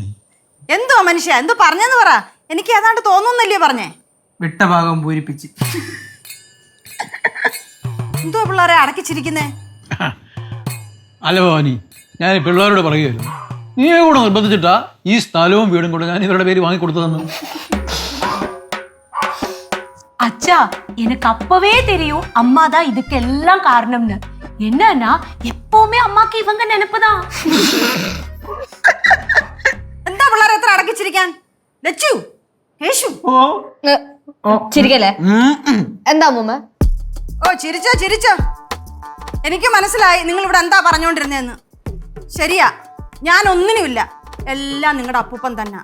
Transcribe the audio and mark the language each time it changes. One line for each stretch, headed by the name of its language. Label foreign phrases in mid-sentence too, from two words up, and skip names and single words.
Malayalam: എന്തുവാ മനുഷ്യ, എന്തോ പറഞ്ഞെന്ന് പറ. എനിക്ക് ഏതാണ്ട് തോന്നുന്നല്ലേ പറഞ്ഞേ? വിട്ട ഭാഗം പൂരിപ്പിച്ച്. എന്തുവാ പിള്ളേരെ അടക്കിച്ചിരിക്കുന്നേ? അല്ല ഭവാനി, ഞാൻ ഈ പിള്ളേരോട് പറയുകയായിരുന്നു, നീ കൂടെ നിർബന്ധിച്ചിട്ടാ ഈ സ്ഥലവും വീടും കൂടെ ഞാൻ ഇവരുടെ പേര് വാങ്ങിക്കൊടുത്തതെന്ന്.
Tamil: அச்சா எனக்கு அப்பவே தெரியும் அம்மா தான் இதுக்கெல்லாம் காரணம்னு. என்னன்னா எப்பவுமே அம்மாக்கு இவங்க நினைப்புதான்.
Malayalam: എന്താ പിള്ളേരെ എത്ര അടക്കിച്ചിരിക്കാൻ? ലച്ചു, യേശു. ചിരിക്കല്ലേ? എന്താ അമ്മൂമ്മ? ഓ ചിരിച്ചോ ചിരിച്ചോ. എനിക്ക് മനസ്സിലായി നിങ്ങൾ ഇവിടെ എന്താ പറഞ്ഞുകൊണ്ടിരുന്നതെന്ന്. ശരിയാ, ഞാൻ ഒന്നിനുമില്ല, എല്ലാം നിങ്ങളുടെ അപ്പൂപ്പൻ തന്നെ.